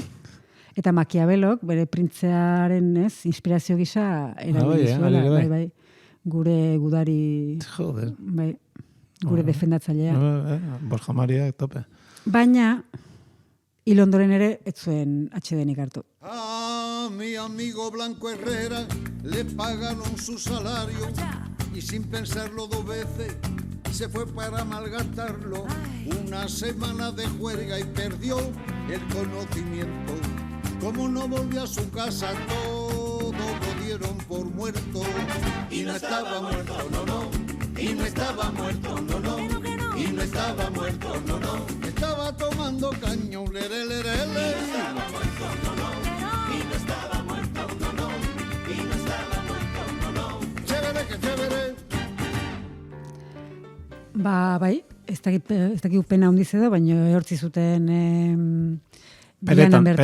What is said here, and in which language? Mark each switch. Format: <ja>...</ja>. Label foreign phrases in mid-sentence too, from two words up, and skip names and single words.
<eu>Eta Machiavellok, bere printzearen inspirazio gisa erabili zuela, bai, gure gudari,</eu> <es>Joder.</es> <eu>bai, gure defendatzailea. Borja Maria, tope. Baina, hil ondoren ere, ez zuen atsedenik hartu.</eu> <es>A mi amigo Blanco Herrera le pagaron su salario y sin pensarlo 2 veces se fue para malgastarlo. Una semana de juerga y perdió el conocimiento. Como no volvió a su casa, todo lo dieron por muerto. Y no estaba muerto, no, no. Y no estaba muerto, no, no. Y no estaba muerto, no, no. Estaba tomando caño, lere, lere, lere.</es> <eu>Bai, ez dakit pena handiz edo, baina ehortzi zuten Bianan bertan.</eu>